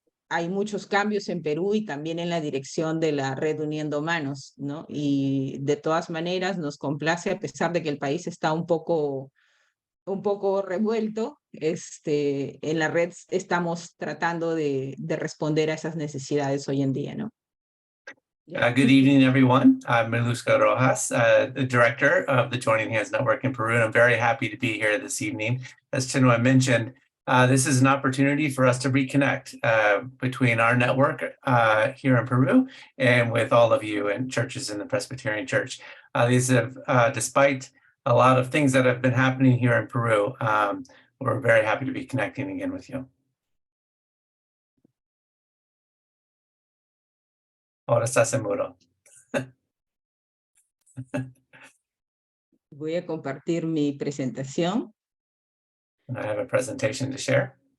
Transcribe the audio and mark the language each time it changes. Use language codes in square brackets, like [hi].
[es] Hay muchos cambios en Perú y también en la dirección de la Red Uniendo Manos, ¿no? Y de todas maneras nos complace, a pesar de que el país está un poco revuelto, en la red estamos tratando de responder a esas necesidades hoy en día, ¿no? [en] Good evening, everyone. I'm Miluska Rojas, the director of the Joining Hands Network in Peru, and I'm very happy to be here this evening. As Chinua mentioned, this is an opportunity for us to reconnect between our network here in Peru and with all of you in churches in the Presbyterian Church. These have, despite a lot of things that have been happening here in Peru, we're very happy to be connecting again with you. [es] Ahora estás en mudo. Voy a compartir mi presentación. [en] And I have a presentation to share.